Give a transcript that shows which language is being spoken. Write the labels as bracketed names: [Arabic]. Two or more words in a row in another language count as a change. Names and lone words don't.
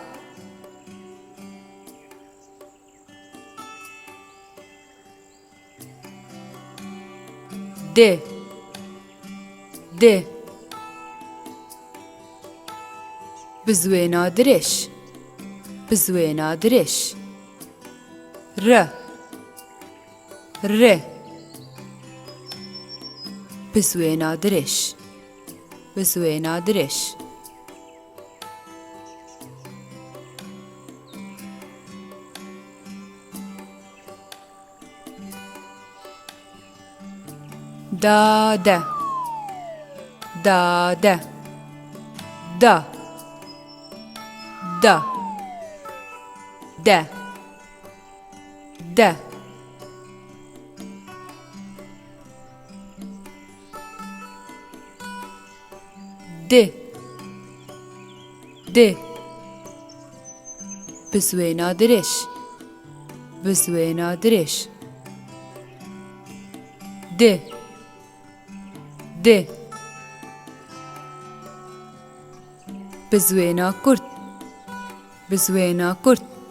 [Central Kurdish] د د. بزوێنە درێژ بزوێنە درێژ. ر ر. بزوێنە درێژ بزوێنە درێژ. دادە دادە دا دا ده ده. د د. بزوێنە درێژ بزوێنە درێژ. د د. بزوێنە کورت بزوێنە کورت.